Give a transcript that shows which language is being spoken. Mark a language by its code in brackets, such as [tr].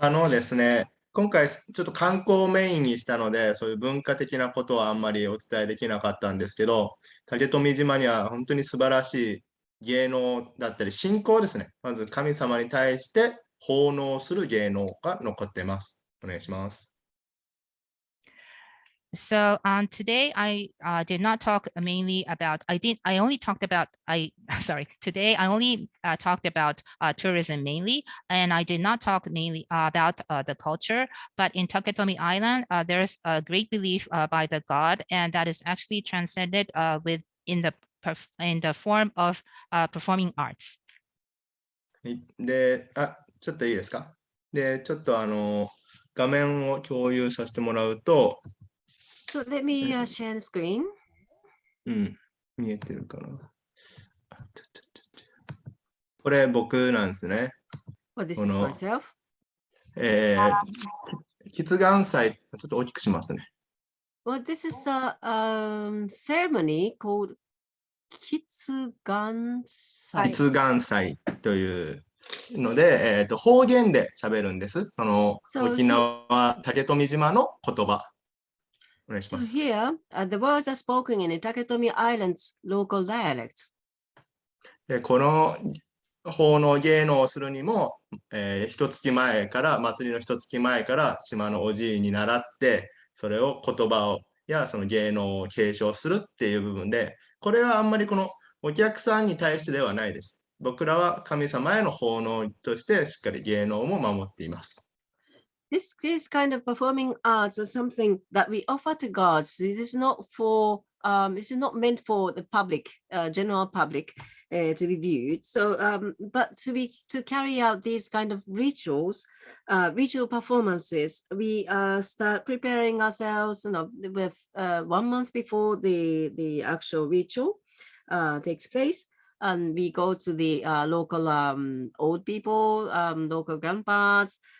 [ja] ですね、今回ちょっと観光をメインにしたので、そういう文化的なことはあんまりお伝えできなかったんですけど、竹富島には本当に素晴らしい芸能だったり信仰ですね。まず神様に対して奉納する芸能が残っています。お願いします。 [en] So today I did not talk mainly about, I only talked about, today I only talked about tourism mainly, and I did not talk mainly about the culture, but in Taketomi Island, there's a great belief by the God, and that is actually transcended in the form of performing arts. [ja] で、ちょっといいですか？で、ちょっと画面を共有させてもらうと、 [en] So let me share the screen. [ja] 見えてるかな？これ僕なんですね。 [en] Well, this is myself. [ja] 喫岩祭、ちょっと大きくしますね。 [en] Well, this is a ceremony called 喫岩祭。 [ja] 喫岩祭というので、方言で喋るんです。その沖縄竹富島の言葉。お願いします。 [en] So here, the words are spoken in the Taketomi Islands local dialect. [ja] でこの奉納芸能をするにも、一月前から祭りの一月前から島のおじいに習ってそれを言葉をやその芸能を継承するっていう部分で、これはあんまりこのお客さんに対してではないです。僕らは神様への奉納としてしっかり芸能も守っています。 [en] This kind of performing arts is something that we offer to gods. It is not for it's not meant for the public, general public, to be viewed. So, but to carry out these kind of rituals, ritual performances, we start preparing ourselves, with 1 month before the actual ritual takes place, and we go to the local old people, local grandpas.